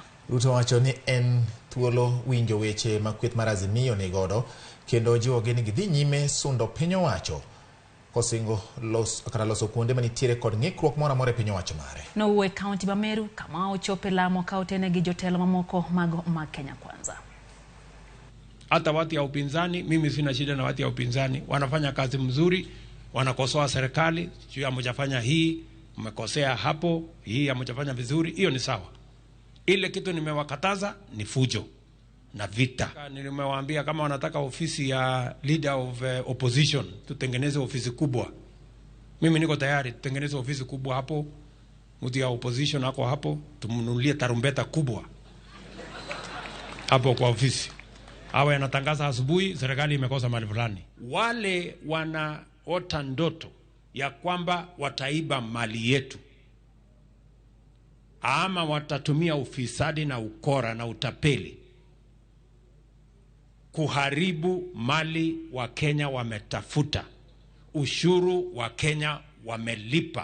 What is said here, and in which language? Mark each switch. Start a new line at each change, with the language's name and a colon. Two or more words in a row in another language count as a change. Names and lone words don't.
Luo (Kenya and Tanzania): Ruto wacho ni en thuolo winjo weche makweth mar Azimio ni godo kendo jiwo gini gidhi nyime sundo piny owacho kosingo loso kuonde manitiere kod ng'ikruok moro amora e piny owacho mare. Nouwe kaunti ma Meru kama ochope lamo kautene gi jotelo mamoko mago ma Kenya Kwanza.
Swahili: Hata watu ya upinzani, mimi sina shida na watu ya upinzani, wanafanya kazi mzuri, wanakosoa serikali, juu hamjafanya hii, mmekosea hapo, hii hamjafanya vizuri, hiyo ni sawa. Ile kitu nimewakataza ni fujo na vita. Nimewaambia kama wanataka ofisi ya
English: leader of opposition,
Swahili: tutengeneze ofisi kubwa. Mimi niko tayari tutengeneze ofisi kubwa hapo. Mtu ya opposition hako hapo, tumnunulie tarumbeta kubwa hapo kwa ofisi. Awe anatangaza asubuhi serikali imekosa mali fulani. Wale wanaota ndoto ya kwamba wataiba mali yetu ama watatumia ufisadi na ukora na utapeli kuharibu mali wa Kenya wametafuta, ushuru wa Kenya wamelipa.